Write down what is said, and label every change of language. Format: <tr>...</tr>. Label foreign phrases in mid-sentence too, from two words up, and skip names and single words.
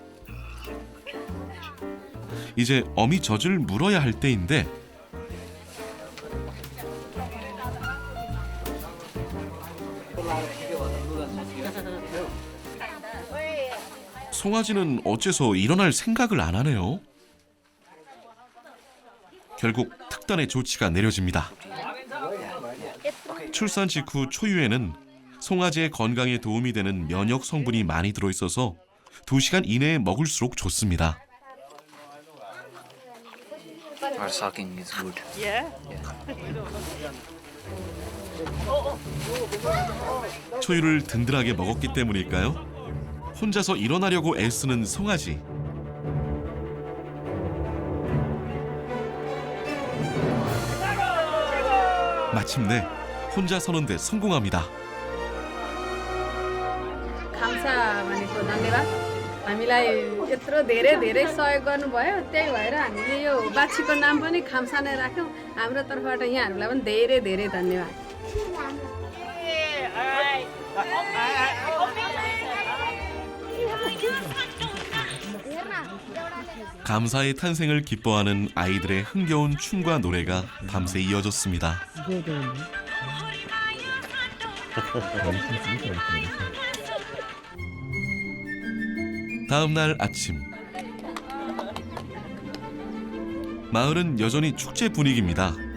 <ko>이제 어미 젖을 물어야 할 때인데 송아지는 어째서 일어날 생각을 안 하네요. 결국 특단의 조치가 내려집니다. 출산 직후 초유에는 송아지의 건강에 도움이 되는 면역 성분이 많이 들어있어서 2시간 이내에 먹을수록 좋습니다.</ko> <en>Or sucking is good.</en> <ko>초유를 든든하게 먹었기 때문일까요? 혼자서 일어나려고 애쓰는 송아지. 마침내 혼자 서는데 성공합니다.</ko> <ne>감사 भनेको धन्यवाद हामीलाई यत्रो धेरै सहयोग गर्नुभयो त्यही भएर हामीले यो बाछीको नाम पनि खाम्सा नै राख्यौँ हाम्रो तर्फबाट यहाँहरूलाई पनि धेरै धन्यवाद</ne> <ko>감사의 탄생을 기뻐하는 아이들의 흥겨운 춤과 노래가 밤새 이어졌습니다. 다음 날 아침, 마을은 여전히 축제 분위기입니다.</ko>